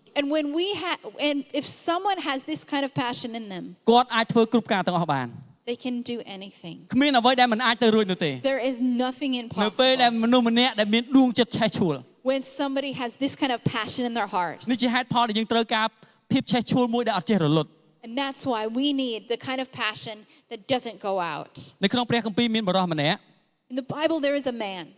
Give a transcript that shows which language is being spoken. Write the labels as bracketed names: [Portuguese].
[English] And when and if someone has this kind of passion in them, [Khmer] គាត់អាចធ្វើគ្រប់ការទាំងអស់បាន [English] they can do anything. [Khmer] គ្មានអ្វីដែលមិនអាចទៅរួចនោះទេ [English] There is nothing [Khmer] នៅពេលដែល [English] impossible. [Khmer] មនុស្សម្នាក់ដែលមានដួងចិត្តឆេះឈួល [English] When somebody has this kind of passion in their hearts. [Khmer] នេះជាហេតុផលដែលយើងត្រូវការភាពឆេះឈួលមួយដែលអត់ចេះរលត់ [English] And that's why we need the kind of passion that doesn't go out. [Khmer] នៅក្នុងព្រះគម្ពីរមានបរិសម្នាក់ [English] In the Bible, there is a man.